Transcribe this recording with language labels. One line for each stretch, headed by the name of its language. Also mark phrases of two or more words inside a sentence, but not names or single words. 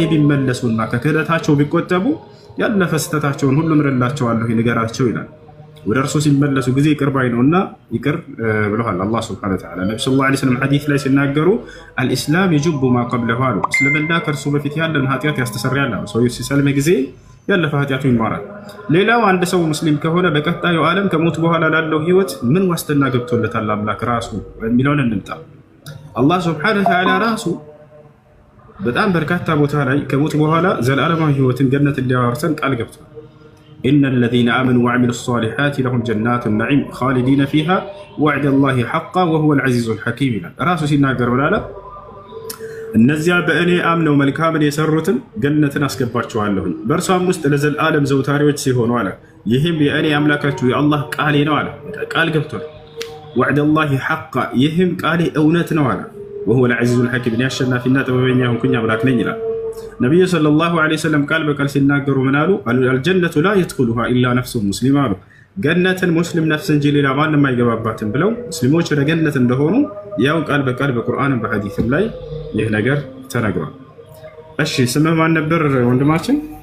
Amharic: ቢመለሱና ከክህደታቸው ቢቆጠቡ ያለፈ ስህተታቸውን ሁሉ እምርላቸዋለሁ ንገራቸው ይላል። ወደ እርሱ ሲመለሱ ጊዜ ይቅር ባይ ነውና ይቅር ብለዋል
Arabic: الله سبحانه وتعالى።
Amharic: ነብዩ
Arabic: صلى الله عليه وسلم
Amharic: ሐዲስ ላይ ሲናገሩ
Arabic: الإسلام يجب ما قبله
Amharic: አሉ። እስልምና ከእርሱ በፊት ያለን ኃጢአት ያስተሰርያል አሉ። ሰው ሲሰልም ጊዜ ያለፈ ኃጢአቱ ይማራል። ሌላው አንድ ሰው ሙስሊም ከሆነ በቀጣዩ ዓለም ከሞት በኋላ ላለው ህይወት ምን ዋስትና ገብቶለታል አምላክ ራሱ የሚለውን እንምጣ።
Arabic: الله سبحانه وتعالى
Amharic: ራሱ በጣም በርካታ ቦታ ላይ ከሞት በኋላ ዘላለማዊ ህይወትን ገነት እንዲያወርሰን ቃል ገብቷል።
Arabic: إن الذين آمنوا وعملوا الصالحات لهم جنات النعيم خالدين فيها وعد الله حقا وهو العزيز الحكيم
Amharic: راسو ሲናገር ብላለ እነዚያ በእኔ አምነው መልካምን የሰሩትን ገነትን አስገባቸዋለሁኝ በእርሷም ውስጥ ለዘላለም ዘውታሪዎች ሲሆኑ አለ። ይህም የእኔ አምላካችሁ የአላህ ቃሌ ነው አለ። ቃል ገብቷል።
Arabic: وعد الله حقا
Amharic: ይህም ቃሌ እውነት ነው አለ።
Arabic: وهو العزيز الحكيم
Amharic: ያሸናፊና ጥበበኛ ሆንኩኝ አምላክ ነኝ ይላል። ነቢዩ
Arabic: صلى الله عليه وسلم
Amharic: ቃል በቃል ሲናገሩ ምን አሉ?
Arabic: الجنة لا يدخلها إلا نفس مسلمة
Amharic: አሉ። ገነትን ሙስሊም ነፍስ እንጂ ሌላ ማንም አይገባባትም ብለው ሙስሊሞች ወደ ገነት እንደሆኑ ያው ቃል በቃል በቁርአንም በሐዲስም ላይ ይህ ነገር ተነግሯል። እሺ ስምህ ማን ነበር ወንድማችን?